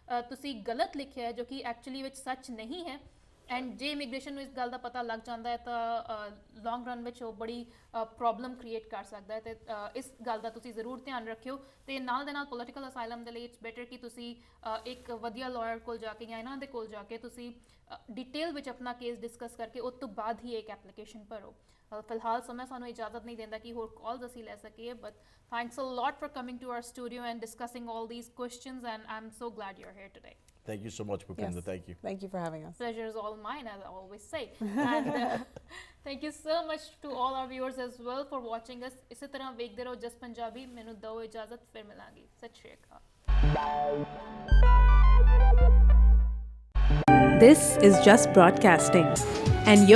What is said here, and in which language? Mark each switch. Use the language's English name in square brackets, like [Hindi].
[Punjabi] ਤੁਸੀਂ ਗਲਤ ਲਿਖਿਆ ਹੈ ਜੋ ਕਿ ਐਕਚੁਅਲੀ ਵਿੱਚ ਸੱਚ ਨਹੀਂ ਹੈ ਐਂਡ ਜੇ ਇਮੀਗ੍ਰੇਸ਼ਨ ਨੂੰ ਇਸ ਗੱਲ ਦਾ ਪਤਾ ਲੱਗ ਜਾਂਦਾ ਹੈ ਤਾਂ ਲੌਂਗ ਰਨ ਵਿੱਚ ਉਹ ਬੜੀ ਪ੍ਰੋਬਲਮ ਕ੍ਰੀਏਟ ਕਰ ਸਕਦਾ ਹੈ ਤੇ ਇਸ ਗੱਲ ਦਾ ਤੁਸੀਂ ਜ਼ਰੂਰ ਧਿਆਨ ਰੱਖਿਓ ਤੇ ਨਾਲ ਦੇ ਨਾਲ ਪੋਲੀਟੀਕਲ ਅਸਾਈਲਮ ਦੇ ਲਈ [English] it's better [Punjabi] ਕਿ ਤੁਸੀਂ ਇੱਕ ਵਧੀਆ ਲਾਇਰ ਕੋਲ ਜਾ ਕੇ ਜਾਂ ਇਹਨਾਂ ਦੇ ਕੋਲ ਜਾ ਕੇ ਤੁਸੀਂ ਡਿਟੇਲ ਵਿੱਚ ਆਪਣਾ ਕੇਸ ਡਿਸਕਸ ਕਰਕੇ ਉਸ ਤੋਂ ਬਾਅਦ ਹੀ ਇੱਕ ਐਪਲੀਕੇਸ਼ਨ ਭਰੋ ਫਿਲਹਾਲ ਸਮਾਂ ਸਾਨੂੰ ਇਜਾਜ਼ਤ ਨਹੀਂ ਦਿੰਦਾ ਕਿ ਹੋਰ ਕਾਲਸ ਅਸੀਂ ਲੈ ਸਕੀਏ [English] But thanks a lot for coming to our studio and discussing all these questions and I'm so glad you're here today. Thank you so much, Bhupinder. Yes. Thank you. Thank you for having us. Pleasure is all mine, as I always say. And thank you so much to all our viewers as well for watching us. [Punjabi] ਇਸੇ ਤਰ੍ਹਾਂ ਵੇਖਦੇ ਰਹੋ ਜਸ ਪੰਜਾਬੀ ਮੈਨੂੰ ਦਿਓ ਇਜਾਜ਼ਤ ਫਿਰ ਮਿਲਾਂਗੇ ਸਤਿ ਸ਼੍ਰੀ ਅਕਾਲ [English] This is Just Broadcasting and you're